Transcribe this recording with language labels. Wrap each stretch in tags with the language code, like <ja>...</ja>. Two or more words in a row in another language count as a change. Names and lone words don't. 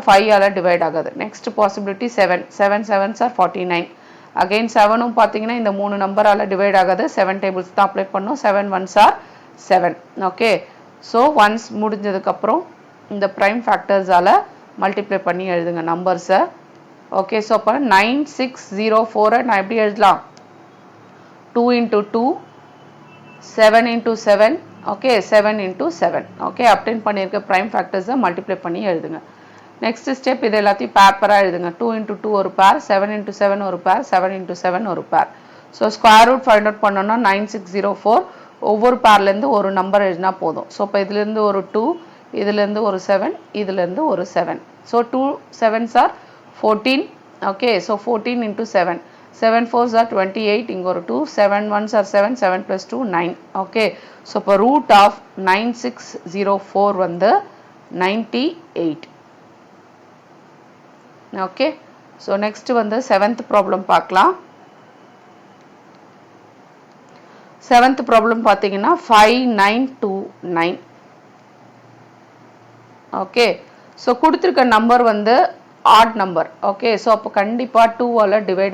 <ta>5 ஆல டிவைட் ஆகாது</ta> <en>next possibility 7 7 7s are 49 again</en> <ta>7ம் பார்த்தீங்கன்னா இந்த மூணு நம்பரால டிவைட் ஆகாது 7 டேபிள்ஸ் தான் அப்ளை பண்ணோம்</ta> <en>7 1s are 7 okay so once</en> <ta>முடிஞ்சதுக்கப்புறம் இந்த</ta> <en>prime factorsால்</en> <ta>மல்டிப்ளை பண்ணி எழுதுங்க நம்பர்ஸை</ta> <en>okay so</en> <ta>அப்போ 9604 நான் எப்படி எழுதலாம்</ta> <en>2 into 2 7 into 7 okay 7 into 7 okay obtain</en> <ta>பண்ணியிருக்க</ta> <en>prime factorsை</en> <ta>மல்டிப்ளை பண்ணி எழுதுங்க</ta> <en>next step</en> <ta>இது எல்லாத்தையும் பேப்பராக எழுதுங்க 2 into 2 ஒரு பேர் 7 into 7 ஒரு பேர் 7 into 7 ஒரு பேர்</ta> <en>so square root find out</en> <ta>பண்ணோம்னா 9604 ஒவ்வொரு பேர்லேருந்து ஒரு நம்பர் எழுதினா போதும் ஸோ இப்போ இதுலேருந்து ஒரு 2 இதுலேருந்து ஒரு 7 இதுலேருந்து ஒரு 7</ta> <en>so 2 7s are 14 okay so 14 into 7 7 4s are 28</en> <ta>இங்கே ஒரு</ta> <en>2 7 1s are 7 7 plus 2 9 okay so</en> <ta>இப்போ</ta> <en>root of 9604</en> <ta>வந்து 98</ta> <en>okay so next</en> <ta>வந்து 7th ப்ராப்ளம் பார்க்கலாம் 7th ப்ராப்ளம் பார்த்தீங்கன்னா</ta> <en>5929 okay so</en> <ta>கொடுத்துருக்க நம்பர் வந்து</ta> <en>odd number okay so</en> <ta>அப்போ கண்டிப்பாக 2 ஆல் டிவைட்</ta>